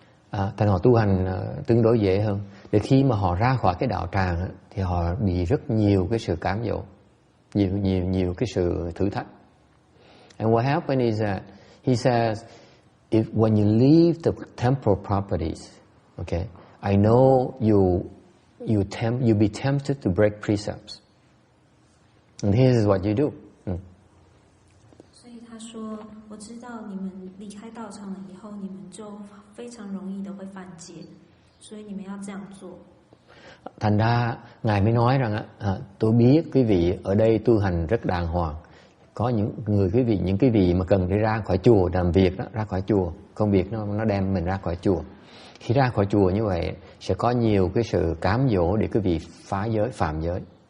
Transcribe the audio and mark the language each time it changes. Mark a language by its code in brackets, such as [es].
[vi] Thành họ tu hành tương đối dễ hơn. Để khi mà họ ra khỏi cái đạo tràng thì họ bị rất nhiều cái sự cám dỗ, nhiều cái sự thử thách. [en] And what happened is that he says, when you leave the temporal properties, okay, I know you be tempted to break precepts. And this is what you do. [zh] 所以他说，我知道你们离开道场了以后，你们就非常容易的会犯戒，所以你们要这样做。 [vi] Thành ra ngài mới nói rằng tôi biết quý vị ở đây tu hành rất đàng hoàng. Có những quý vị mà cần đi ra khỏi chùa làm việc đó, ra khỏi chùa, công việc nó đem mình ra khỏi chùa. Khi ra khỏi chùa như vậy sẽ có nhiều cái sự cám dỗ để quý vị phá giới, phạm giới.